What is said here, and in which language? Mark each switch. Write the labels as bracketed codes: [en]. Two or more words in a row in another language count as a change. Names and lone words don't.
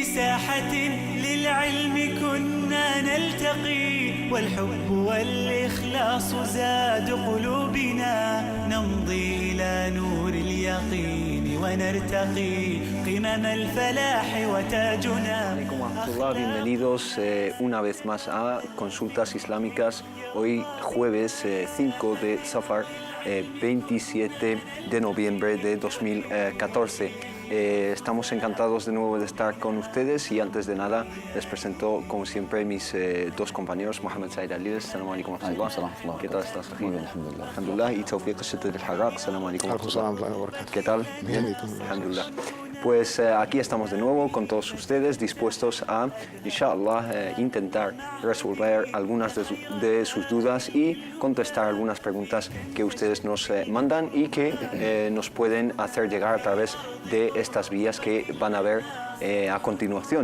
[ar] ساحة للعلم كنا نلتقي والحب والإخلاص زاد قلوبنا نمضي إلى نور اليقين ونرتقي قمم الفلاح وتاجنا. [es] Bienvenidos una vez más a Consultas Islámicas. Hoy jueves 5 de Safar, 27 de noviembre de 2014. Estamos encantados de nuevo de estar con ustedes y antes de nada les presento como siempre mis dos compañeros, Mohamed Said Aliles. [ar] السلام عليكم ورحمة الله. [es] ¿Qué tal estás? Muy bien, alhamdulillah. Alhamdulillah. Y Tawfiq Al-Shaddad Al-Harraq. [ar] السلام عليكم ورحمة الله. [es] ¿Qué tal? Bien. Alhamdulillah. Pues aquí estamos de nuevo con todos ustedes, dispuestos a, inshallah, intentar resolver algunas de sus dudas y contestar algunas preguntas que ustedes nos mandan y que nos pueden hacer llegar a través de estas vías que van a ver a continuación.